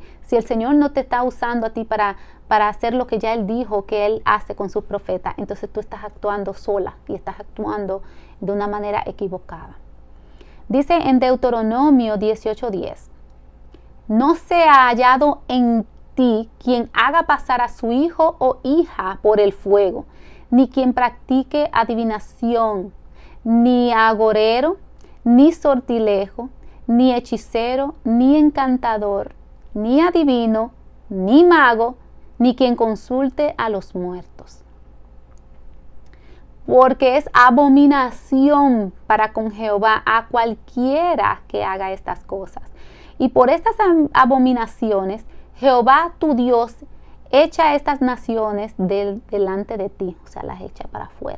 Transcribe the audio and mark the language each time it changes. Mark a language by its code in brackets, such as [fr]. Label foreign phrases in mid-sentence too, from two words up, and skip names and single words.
[es] Si el Señor no te está usando a ti para hacer lo que ya Él dijo que Él hace con sus profetas, entonces tú estás actuando sola y estás actuando de una manera equivocada. Dice en Deuteronomio 18:10, no se ha hallado en ti quien haga pasar a su hijo o hija por el fuego, ni quien practique adivinación, ni agorero, ni sortilejo, ni hechicero, ni encantador, ni adivino, ni mago, ni quien consulte a los muertos. Porque es abominación para con Jehová a cualquiera que haga estas cosas. Y por estas abominaciones, Jehová tu Dios echa estas naciones delante de ti, o sea, las echa para afuera.